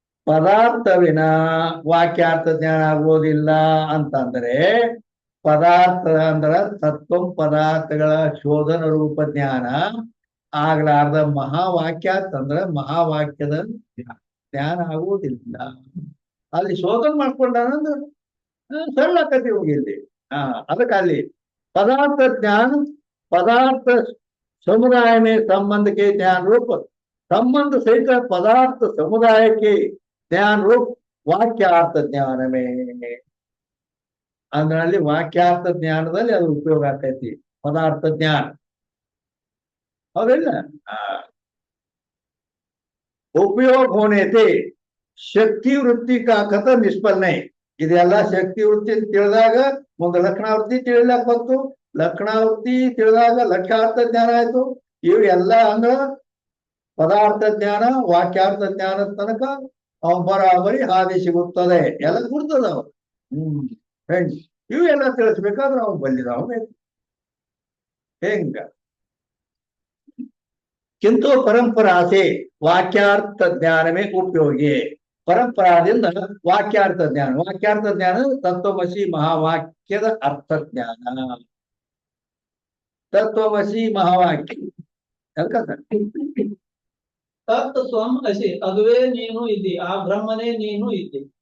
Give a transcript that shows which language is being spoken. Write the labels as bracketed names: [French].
[Kannada] ಪದಾರ್ಥವಿನ ವಾಕ್ಯಾರ್ಥ ಜ್ಞಾನ ಆಗೋದಿಲ್ಲ ಅಂತಂದ್ರೆ ಪದಾರ್ಥ ಅಂದ್ರ ತತ್ವ ಪದಾರ್ಥಗಳ ಶೋಧನ ರೂಪ ಜ್ಞಾನ ಆಗ್ಲಾರ್ದ ಮಹಾವಾಕ್ಯಾರ್ಥ ಅಂದ್ರ ಮಹಾವಾಕ್ಯದ ಜ್ಞಾನ ಆಗುವುದಿಲ್ಲ. ಅಲ್ಲಿ ಶೋಧನೆ ಮಾಡ್ಕೊಂಡಂದ್ರೆ ಸರಳ ಕಥೆ ಹೋಗಿಲ್ಲಿ. ಅದಕ್ಕೆ ಅಲ್ಲಿ [Hindi] पदार्थ ज्ञान पदार्थ समुदाय में संबंध के ज्ञान रूप संबंध सहित पदार्थ समुदाय के ज्ञान रूप वाक्यार्थ ज्ञान में अंद्ರಲ್ಲಿ वाक्यार्थ ज्ञानದಲ್ಲಿ [Kannada] ಅದು ಉಪಯೋಗ ಆಗ್ತೈತಿ ಪದಾರ್ಥ ಜ್ಞಾನ ಹೌದಿಲ್ಲ. [Hindi] उपयोग होने से शक्ति वृत्ति का कथ निष्फल नहीं. [Kannada] ಇದೆಲ್ಲ ಶಕ್ತಿ ವೃತ್ತಿ ತಿಳಿದಾಗ ಒಂದು ಲಕ್ಷಣಾವೃತ್ತಿ ತಿಳಿಲಾಕ ಬಂತು, ಲಕ್ಷಣಾವೃತ್ತಿ ತಿಳಿದಾಗ ಲಕ್ಷ್ಯಾರ್ಥ ಜ್ಞಾನ ಆಯ್ತು. ಇವು ಎಲ್ಲ ಅಂದ್ರ ಪದಾರ್ಥ ಜ್ಞಾನ ವಾಕ್ಯಾರ್ಥ ಜ್ಞಾನದ ತನಕ ಅವ್ ಬರಾಬರಿ ಹಾದಿ ಸಿಗುತ್ತದೆ, ಎಲ್ಲ ಗುರ್ತದ ಅವ. ಫ್ರೆಂಡ್ಸ್, ಇವು ಎಲ್ಲ ತಿಳಿಸ್ಬೇಕಾದ್ರೆ ಅವ್ನು ಬಂದಿದ್ದಾವ ಬೇಕು ಹೆಂಗ. [Hindi] किंतु परंपरा से वाक्यार्थ ज्ञान में उपयोगी. [Kannada] परंपराದಿಂದ ವಾಕ್ಯಾರ್ಥ ಜ್ಞಾನ, ವಾಕ್ಯಾರ್ಥ ಜ್ಞಾನ ತತ್ವಮಸಿ ಮಹಾವಾಕ್ಯದ ಅರ್ಥ ಜ್ಞಾನ. ತತ್ವಮಸಿ ಮಹಾವಾಕ್ಯ ತತ್ ತ್ವಂ ಅಸಿ, ಅದುವೇ ನೀನು ಇದ್ದಿ, ಆ ಬ್ರಹ್ಮನೇ ನೀನು ಇದ್ದಿ.